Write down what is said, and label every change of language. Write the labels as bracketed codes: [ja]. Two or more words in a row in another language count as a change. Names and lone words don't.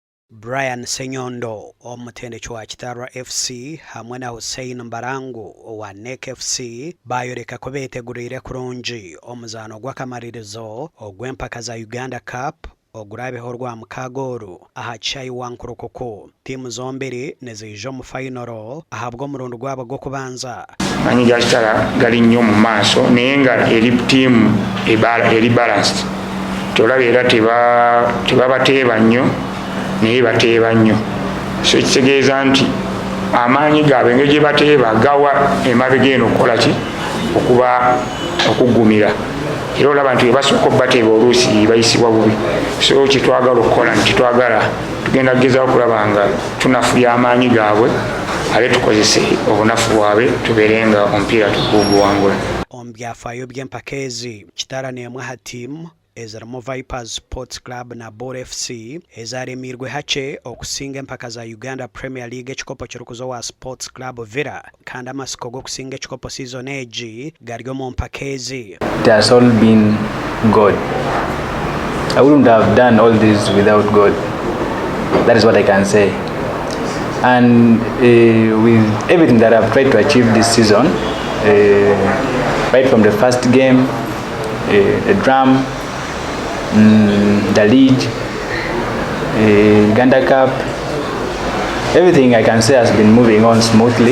[nyn] Brian Senyondo omutendeki wa Kitarwa FC hamwe na Hussein Mbarangu wa NEC FC bayoreka ko betegurire kurungi omuzaano gw'akamaririzo ogw'empaka za Uganda Cup ogurabeho rwa mukagoru aha Chai Wankurukoko. Timu zombiri nezijo mu final ahabwo murundo gwabo gwo kubanza. [lg] Manyi Kitara gali nnyo mu maaso naye nga eri team eri balanced. Tolabera tebabateeba nnyo naye bateeba nnyo. So kitegeeza nti amaanyi gaabwe engeri gye bateeba gawa emabega eno okukola ki okugumira. Era olaba nti basooka bateeba oluusi bayisibwa bubi. So kitwagala okukola nti twagala tugenda kugezaho okulaba nga tunafulya amaanyi gaabwe ale tukozese obunafu bwabwe tubeere nga omupiira tuguwangula. [nyn] Omu byafaayo by'empaka ezi Kitara n'emwe ha tiimu ezirimu Vipers Sports Club na Bor FC ezaremirwe hake okusinga empaka za Uganda Premier League ekikopo kirikuzo wa Sports Club Villa kandi amasiko g'okusinga ekikopo season egi gari mu mpaka ezi. [en] It has all been God. I wouldn't have done all this without God. That is what I can say. And with everything that I've tried to achieve this season, right from the first game, the drum, the league, Uganda Cup, everything I can say has been moving on smoothly.